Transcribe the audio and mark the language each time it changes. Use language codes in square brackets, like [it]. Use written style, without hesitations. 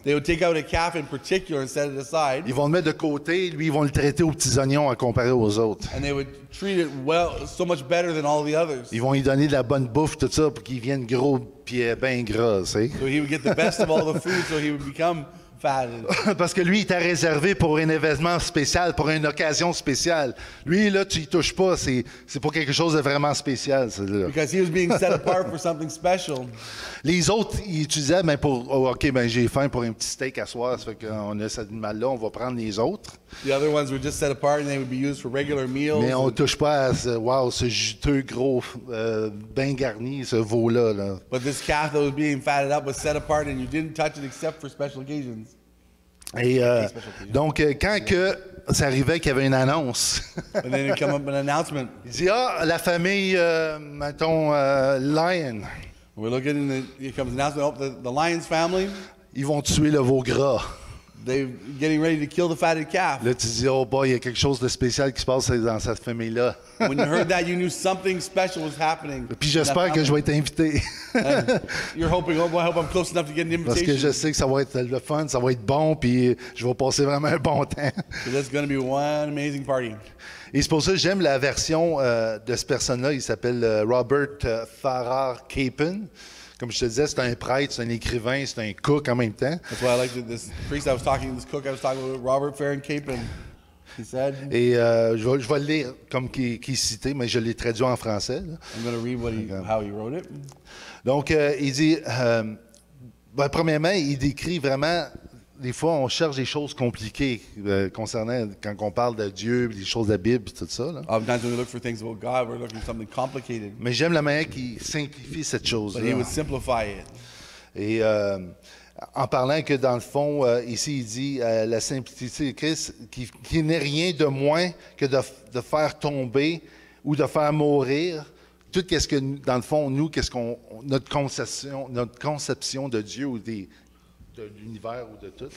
[en] They would take out a calf in particular and set it aside, [fr] Ils vont le mettre de côté, lui, ils vont le traiter aux petits oignons à comparer aux autres. [en] and they would treat it well, so much better than all the others. [fr] Ils vont lui donner de la bonne bouffe, tout ça, pour qu'il vienne gros puis bien gras, tu sais. [en] So he would get the best of all the food, so he would become fat. [fr] Parce que lui, il était réservé pour un événement spécial, pour une occasion spéciale. Lui, là, tu y touches pas, c'est pour quelque chose de vraiment spécial, celui-là. [en] Because he was being set apart for something special. [fr] Les autres, ils utilisaient, ben OK, ben j'ai faim pour un petit steak à soir, ça fait qu'on a cet animal-là, on va prendre les autres. [en] The other ones were just set apart and they would be used for regular meals. [fr] Mais on ne touche pas à ce juteux gros, bien garni, ce veau-là. Là. [en] But this calf that was being fatted up was set apart and you didn't touch it except for special occasions. [fr] Et donc, quand que ça arrivait qu'il y avait une annonce, [en] And then it'd come up an announcement. [fr] il dit, la famille, mettons, Lion, [en] We're looking and here comes an announcement. Oh, the Lions family, [fr] ils vont tuer le veau gras. [en] they're getting ready to kill the fatted calf. [fr] Là, tu dis, [en] oh boy, [fr] il y a quelque chose de spécial qui se passe dans cette famille-là. [en] When you heard that, you knew something special was happening. [fr] Puis j'espère que je vais être invité. [en] And you're hoping, oh boy, I hope I'm close enough to get an [fr] Parce que je [en] invitation. [fr] sais que ça va être le fun, ça va être bon, puis je vais passer vraiment un bon temps. [en] So that's going to be one amazing party. [fr] Et c'est pour ça que j'aime la version de cette personne-là. Il s'appelle Robert Farrar Capon. Comme je te disais, c'est un prêtre, c'est un écrivain, c'est un cook en même temps. [en] That's why I liked it. This priest I was talking, this cook I was talking about, Robert Farron Capon. He said, [fr] Et je vais le lire comme qui est cité, mais je l'ai traduit en français. Là. [en] I'm going to read how he wrote it. [fr] Donc, il dit, premièrement, il décrit vraiment, des fois, on cherche des choses compliquées concernant, quand on parle de Dieu, des choses de la Bible, tout ça. Là. [en] Oftentimes when we look for things about God, we're looking for something complicated. [fr] Mais j'aime la manière qu'il simplifie cette [en] But he [fr] chose-là. [en] would simplify it. [fr] Et en parlant que, dans le fond, ici, il dit la simplicité de Christ, qui n'est rien de moins que de faire tomber ou de faire mourir tout ce que, dans le fond, nous, notre conception de Dieu ou de l'univers ou de tout.